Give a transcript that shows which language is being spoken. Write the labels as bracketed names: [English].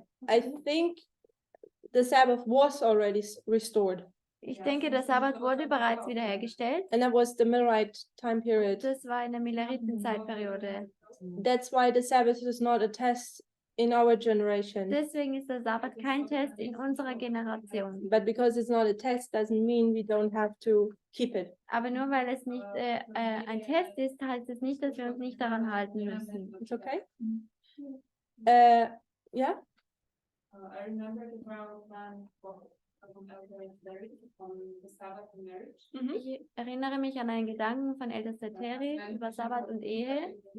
[English] I think the Sabbath was already restored, [German] Ich denke, der Sabbat wurde bereits wiederhergestellt. [English] and that was the Millerite time period. [German] Das war in der Milleritenzeitperiode. [English] That's why the Sabbath is not a test in our generation. [German] Deswegen ist der Sabbat kein Test in unserer Generation. [English] But because it's not a test doesn't mean we don't have to keep it. [German] Aber nur weil es nicht ein Test ist, heißt es nicht, dass wir uns nicht daran halten müssen. [English] It's okay? Yeah? I remember the trial plan for marriage, on the Sabbath and marriage. [German] Ich erinnere mich an einen Gedanken von Ältester Terry über Sabbat und Ehe.